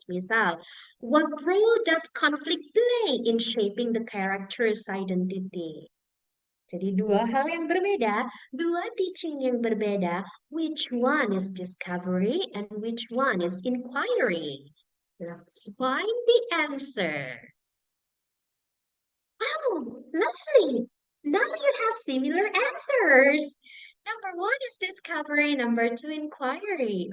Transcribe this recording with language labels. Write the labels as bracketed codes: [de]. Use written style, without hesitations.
[en] Misal, what role does conflict play in shaping the character's identity? [id] Jadi dua hal yang berbeda, dua teaching yang berbeda. [en] Which one is discovery and which one is inquiry? Let's find the answer. Oh, lovely. Now you have similar answers. Number one is discovery, number two inquiry.